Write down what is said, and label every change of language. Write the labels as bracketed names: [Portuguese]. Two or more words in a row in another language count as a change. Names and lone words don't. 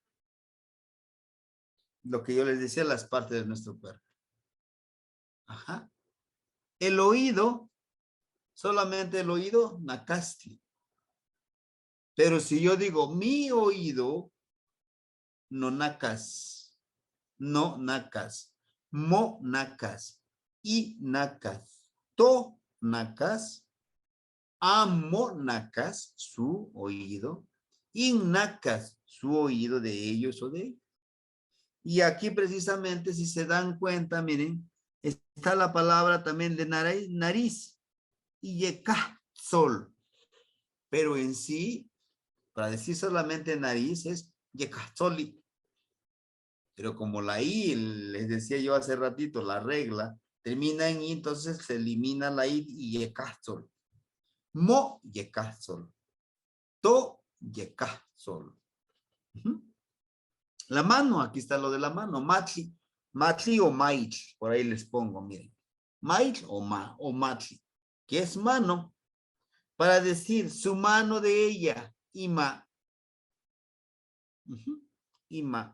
[Spanish] Lo que yo les decía, las partes de nuestro cuerpo. Ajá. El oído, solamente el oído, nakasti. Pero si yo digo mi oído, [Nahuatl languages] no nakas. No nakas. Mo nakas. I nakas. To nakas. Amo nakas, [Spanish] su oído. [Nahuatl languages] In nakas, [Spanish] su oído de ellos o de ellos. Y aquí precisamente, si se dan cuenta, miren, está la palabra también de nariz. Y yeka, sol. Pero en sí, para decir solamente nariz es yekasoli. Pero como la I, les decía yo hace ratito, la regla, termina en I, entonces se elimina la I y yekasol. [Nahuatl languages] Mo yekasol. To yekasol. [Spanish] La mano, aquí está lo de la mano, matli. Matli o maitl, por ahí les pongo, miren. Maitl o matli, que es mano, para decir su mano de ella, ima. Ima.